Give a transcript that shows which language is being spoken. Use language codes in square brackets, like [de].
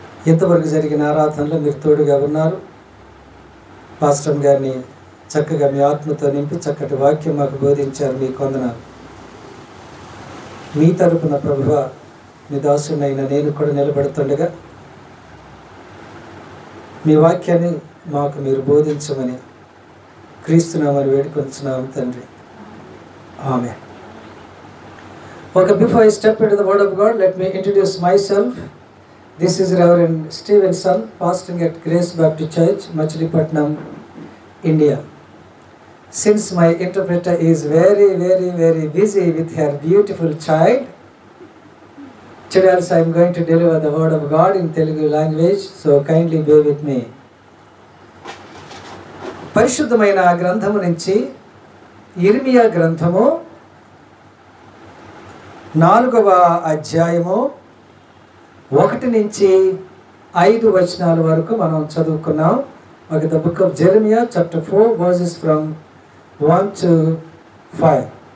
[te] ఇంతవరకు జరిగిన ఆరాధనలో మీరు తోడుగా ఉన్నారు. పాస్టర్ గారిని చక్కగా మీ ఆత్మతో నింపి చక్కటి వాక్యం మాకు బోధించారు. మీకు వందనాలు. మీ తరపున ప్రభువా, మీ దాసునైనా నేను కూడా నిలబడుతుండగా మీ వాక్యాన్ని మాకు మీరు బోధించమని క్రీస్తునామని వేడుకొంచున్నాం తండ్రి. ఆమేన్. [en] Okay, before I step into the word of God, let me introduce myself. This is Reverend Stevenson, pastoring at Grace Baptist Church, Machilipatnam, India. Since my interpreter is very busy with her beautiful child, today also I am going to deliver the word of God in Telugu language, so kindly bear with me. [te] పరిశుద్ధమైన గ్రంథము నుంచి ఇర్మియా గ్రంథము 4వ అధ్యాయము 1 నుంచి 5 వచనాల వరకు మనం చదువుకున్నాం. [en] Okay, the book of Jeremiah chapter 4 verses from 1 to 5.